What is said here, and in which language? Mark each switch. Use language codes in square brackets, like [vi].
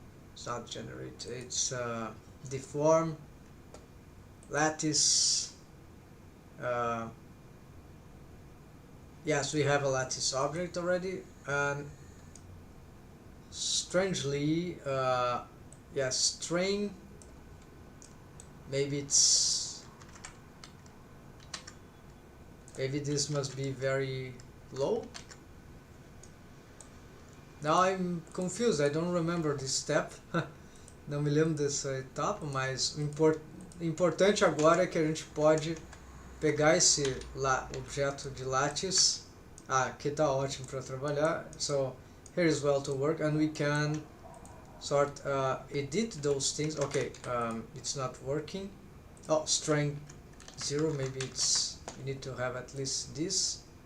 [en] it's not generate, it's deform, lattice, yes, we have a lattice object already, and strangely, yes, string, maybe this must be very low. Now I'm confused, I don't remember this step. [pt] Não me lembro dessa etapa, mas o importante agora é que a gente pode pegar esse objeto de lattice. Aqui tá ótimo para trabalhar. [en] So here is well to work, and we can sort edit those things. Okay, it's not working. Oh, strength 0, maybe it's, you need to have at least this.